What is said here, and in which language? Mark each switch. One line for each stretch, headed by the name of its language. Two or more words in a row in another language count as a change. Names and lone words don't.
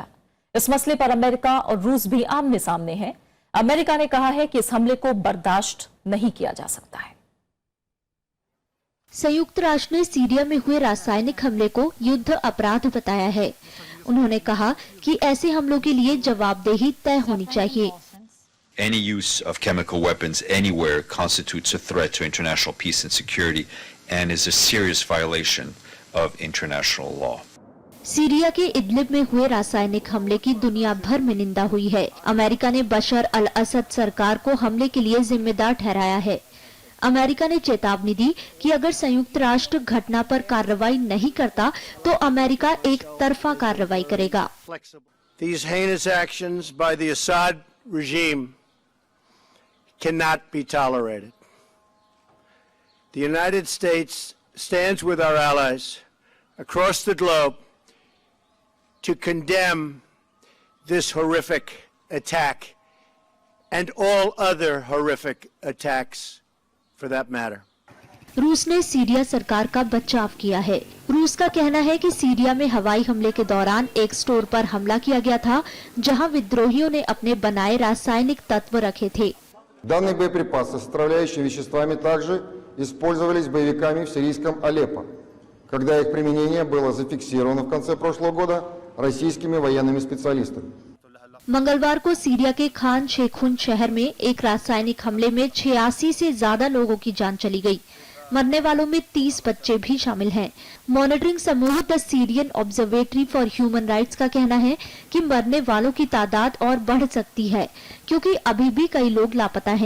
Hindi: इस मसले पर अमेरिका और रूस भी आमने सामने हैं। अमेरिका ने कहा है कि इस हमले को बर्दाश्त नहीं किया जा सकता है। संयुक्त राष्ट्र ने सीरिया में हुए रासायनिक हमले को युद्ध अपराध बताया है। उन्होंने कहा कि ऐसे हमलों के लिए जवाबदेही तय होनी चाहिए।
English: Any use of chemical weapons anywhere constitutes a threat to international peace and security and is a serious violation of international law.
Hindi: सीरिया के इदलिब में हुए रासायनिक हमले की दुनिया भर में निंदा हुई है। अमेरिका ने बशर अल असद सरकार को हमले के लिए जिम्मेदार ठहराया है। अमेरिका ने चेतावनी दी कि अगर संयुक्त राष्ट्र घटना पर कार्रवाई नहीं करता तो अमेरिका एक तरफा कार्रवाई करेगा।
English: These heinous actions by the Assad regime cannot be tolerated. The United States stands with our allies across the globe to condemn this horrific attack and all other horrific attacks for that matter.
Hindi: रूस ने सीरिया सरकार का बचाव किया है। रूस का कहना है कि सीरिया में हवाई हमले के दौरान एक स्टोर पर हमला किया गया था, जहां विद्रोहियों ने अपने बनाए रासायनिक तत्व रखे थे।
Russian: Данные боеприпасы с отравляющими веществами также использовались боевиками в сирийском Алеппо, когда их применение было зафиксировано в конце прошлого года российскими военными специалистами.
Hindi: मंगलवार को सीरिया के खान शेखुन शहर में एक रासायनिक हमले में 86 से ज्यादा लोगों की जान चली गई। मरने वालों में 30 बच्चे भी शामिल हैं। मॉनिटरिंग समूह द सीरियन ऑब्जर्वेटरी फॉर ह्यूमन राइट्स का कहना है कि मरने वालों की तादाद और बढ़ सकती है, क्योंकि अभी भी कई लोग लापता हैं।